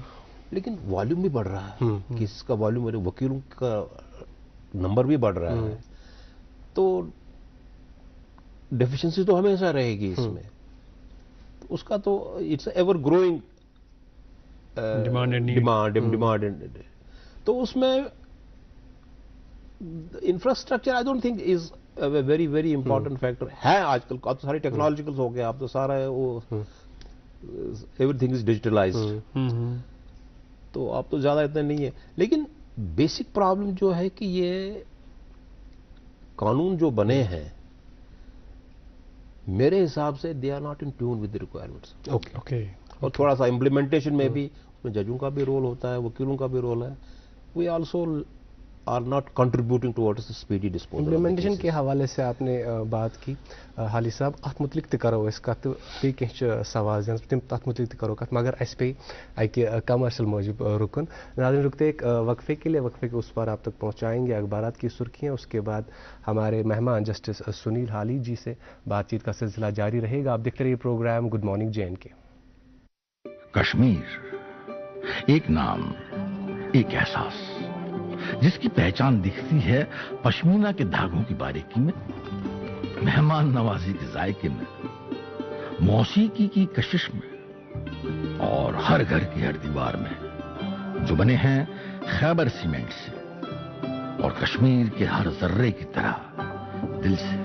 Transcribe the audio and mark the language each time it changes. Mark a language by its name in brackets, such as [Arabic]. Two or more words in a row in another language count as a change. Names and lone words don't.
[Hindi] लेकिन वॉल्यूम भी बढ़ रहा है, किसका वॉल्यूम, मेरे वकीलों का नंबर भी बढ़ रहा है, तो डेफिशिएंसी तो हमेशा रहेगी इसमें। तो उसका तो [English] it's ever growing demand. तो उसमें infrastructure I don't think is very very important factor है। [Hindi] आजकल अब तो सारी टेक्नोलॉजिकल हो गया, अब तो सारा वो [English] everything is digitalized, [Hindi] तो अब तो ज़्यादा इतना नहीं है। लेकिन बेसिक प्रॉब्लम जो है कि ये कानून जो बने हैं मेरे हिसाब से [English] they are not in tune with the requirements. [Hindi] ओके। और थोड़ा सा इम्प्लीमेंटेशन में भी उसमें जजों का भी रोल होता है, वकीलों का भी रोल है। [English] We also are not contributing towards speedy disposal. [Hindi] इम्प्लीमेंटेशन के हवाले से आपने बात की हाली साहब, [Kashmiri] अत मुतलिक तह करो अस कत पे कह सवाल तम तथ मुतलिक करो कत, मगर अस पे अकि कमर्शियल मौजूद रुकन। [Hindi] नाज़रीन रुकते एक वक्फे के लिए, वक्फे के उस पर आप तक पहुँचाएंगे अखबारात की सुर्खियाँ, उसके बाद हमारे मेहमान जस्टिस सुनील हाली जी से बातचीत का सिलसिला जारी रहेगा। आप देखते रहिए प्रोग्राम गुड मॉर्निंग JNK। कश्मीर एक नाम, एक एहसास, जिसकी पहचान दिखती है पश्मीना के धागों की बारीकी में, मेहमान नवाजी के जायके में, मौसीकी की कशिश में और हर घर की हर दीवार में, जो बने हैं खैबर सीमेंट से और कश्मीर के हर जर्रे की तरह दिल से।